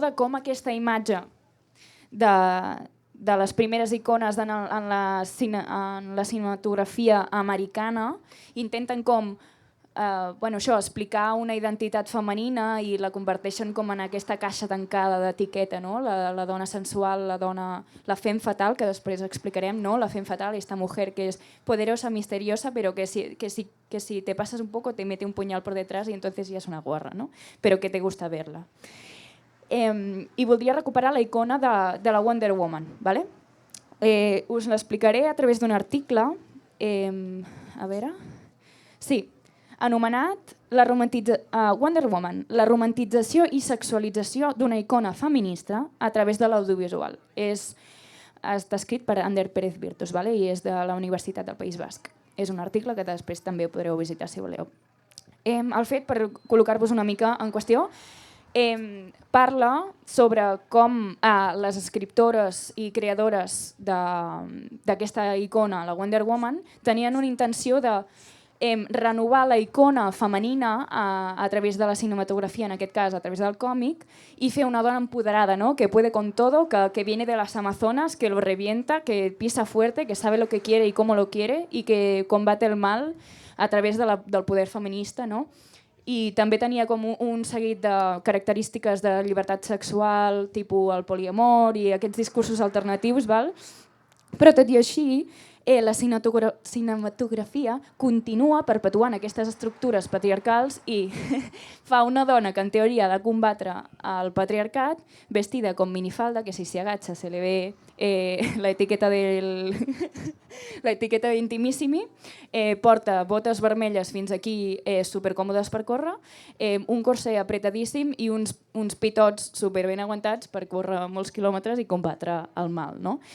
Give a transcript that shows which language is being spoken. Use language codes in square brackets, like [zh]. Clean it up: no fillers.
[ca] De com aquesta imatge de les primeres icones en la cinematografia americana intenten com explicar una identitat femenina i la converteixen com en aquesta caixa tancada d'etiqueta, no? La dona sensual, la femme fatal, que després explicarem, no? [es] La femme fatal, esta mujer que es poderosa, misteriosa, pero que si te pasas un poco te mete un puñal por detrás y entonces ya es una guarra, ¿no? Pero que te gusta verla. [ca] I voldria recuperar la icona de la Wonder Woman, ¿vale? Us l'explicaré a través d'un article, a veure... Sí, anomenat Wonder Woman, la romantització i sexualització d'una icona feminista a través de l'audiovisual. Està escrit per Ander Pérez Virtus, ¿vale? I és de la Universitat del País Basc. És un article que després també podreu visitar si voleu. El fet, per col·locar-vos una mica en qüestió, parla sobre com les escriptores i creadores d'aquesta icona, la Wonder Woman, tenien una intenció de renovar la icona femenina a través de la cinematografia, en aquest cas a través del còmic, i fer una dona empoderada, ¿no? [es] Que puede con todo, que viene de las Amazonas, que lo revienta, que pisa fuerte, que sabe lo que quiere y cómo lo quiere y que combate el mal a través del poder feminista, no? [ca] I també tenia com un seguit de característiques de llibertat sexual, tipus el poliamor i aquests discursos alternatius, val? Però tot i així, la cinematografia continua perpetuant aquestes estructures patriarcals i fa una dona que en teoria ha de combatre el patriarcat vestida com minifalda, [es] que si se agacha se le ve la etiqueta [ca] d'intimissimi, porta botes vermelles fins aquí supercòmodes per córrer, un corsé apretadíssim i uns pitots superben aguantats per córrer molts quilòmetres i combatre el mal, no?